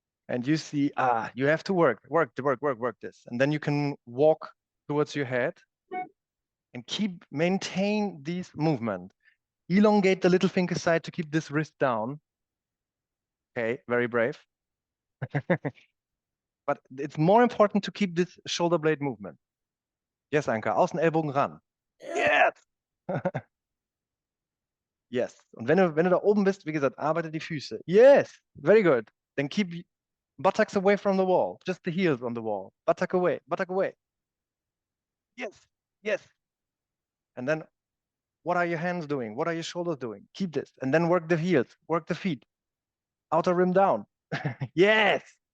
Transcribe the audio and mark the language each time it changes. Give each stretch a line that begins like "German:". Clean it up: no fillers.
English: And you see, you have to work this. And then you can walk towards your head and maintain this movement. Elongate the little finger side to keep this wrist down. Okay, very brave. But it's more important to keep this shoulder blade movement. Yes, Anka,
German: Außenellbogen ran.
English: Yes. Yes.
German: Und wenn du da oben bist, wie gesagt, arbeite die Füße.
English: Yes. Very good. Then keep buttocks away from the wall. Just the heels on the wall. Buttock away. Buttock away. Yes. Yes. And then what are your hands doing? What are your shoulders doing? Keep this. And then work the heels. Work the feet. Outer rim down. Yes.